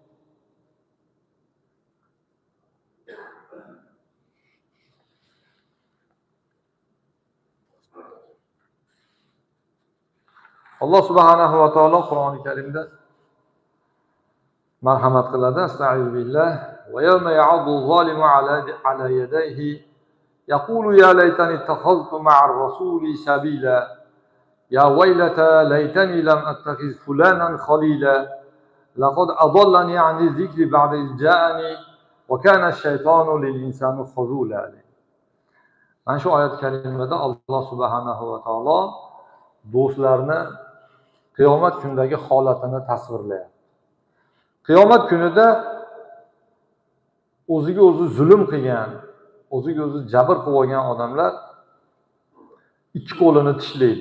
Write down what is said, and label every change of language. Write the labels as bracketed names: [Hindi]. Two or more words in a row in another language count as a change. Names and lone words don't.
[Uzbek] Allah [Arabic] سبحانه وتعالى [Uzbek] Qur'oni Karimda marhamat qiladi. [Arabic] أستعيذ بالله. ويوم يعض الظالم على يديه يقول يا ليتني اتخذت مع الرسول سبيلا يا ويلتا ليتني لم أتخذ فلانا خليلا لقد أضلني عن الذكر بعد إذ جاءني وكان الشيطان للإنسان خذولا. [Uzbek] Mana shu oyat karimada Alloh [Arabic] سبحانه وتعالى [Uzbek] do'stlarni qiyomat kunidagi holatini tasvirlayapti. Qiyomat kunida o'ziga o'zi zulm qilgan, o'ziga o'zi jabr qilib olgan odamlar ikki qo'lini tishlaydi.